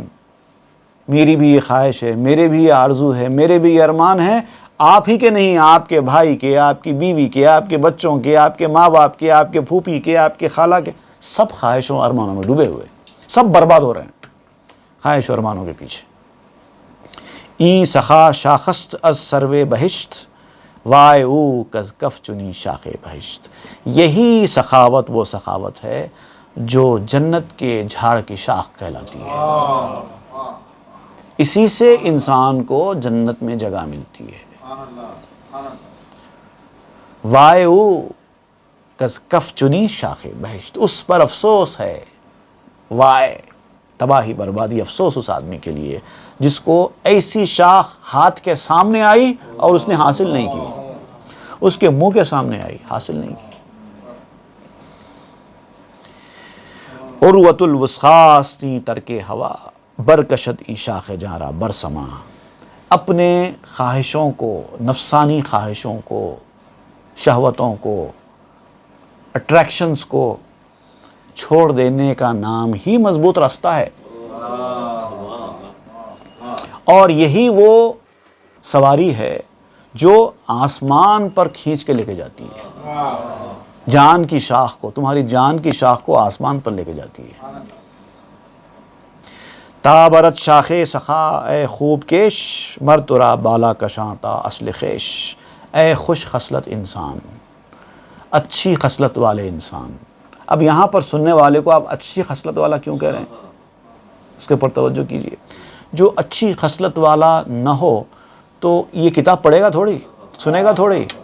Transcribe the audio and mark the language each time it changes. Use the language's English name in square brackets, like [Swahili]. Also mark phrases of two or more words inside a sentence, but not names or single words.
[Urdu] میری بھی یہ خواہش ہے، میرے بھی یہ آرزو ہے، میرے بھی یہ ارمان ہے. آپ ہی کے نہیں، آپ کے بھائی کے، آپ کی بیوی کے، آپ کے بچوں کے، آپ کے ماں باپ کے، آپ کے پھوپھی کے، آپ کے خالہ کے، سب خواہشوں ارمانوں میں ڈوبے ہوئے، سب برباد ہو رہے ہیں خواہش اور ارمانوں کے پیچھے. [Persian] این سخا شاخست از سروے بہشت، وائے او کز کف چنی شاخ بہشت. [Urdu] یہی سخاوت وہ سخاوت ہے جو جنت کے جھاڑ کی شاخ کہلاتی ہے. اسی سے انسان کو جنت میں جگہ ملتی ہے. [Persian] وائے او کز کف چنی شاخ بہشت. [Urdu] اس پر افسوس ہے، وائے تباہی بربادی، افسوس اس آدمی کے لیے جس کو ایسی شاخ ہاتھ کے سامنے آئی اور اس نے حاصل نہیں کی، اس کے منہ کے سامنے آئی، حاصل نہیں کی. [Persian] عروۃ الوثقاستی ترک ہوا، برکشد ای شاخ جارا برسما. [Urdu] اپنے خواہشوں کو، نفسانی خواہشوں کو، شہوتوں کو، اٹریکشنز کو چھوڑ دینے کا نام ہی مضبوط راستہ ہے. اور یہی وہ سواری ہے جو آسمان پر کھینچ کے لے کے جاتی ہے. جان کی شاخ کو، تمہاری جان کی شاخ کو آسمان پر لے کے جاتی ہے. [Persian] تابرت شاخ سخا اے خوب کیش، مر ترا بالا کشاں تا اصل خیش. [Urdu] اے خوش خصلت انسان، اچھی خصلت والے انسان. اب یہاں پر سننے والے کو آپ اچھی خصلت والا کیوں کہہ رہے ہیں؟ اس کے پر توجہ کیجئے. جو اچھی خصلت والا نہ ہو تو یہ کتاب پڑھے گا تھوڑی، سنے گا تھوڑی.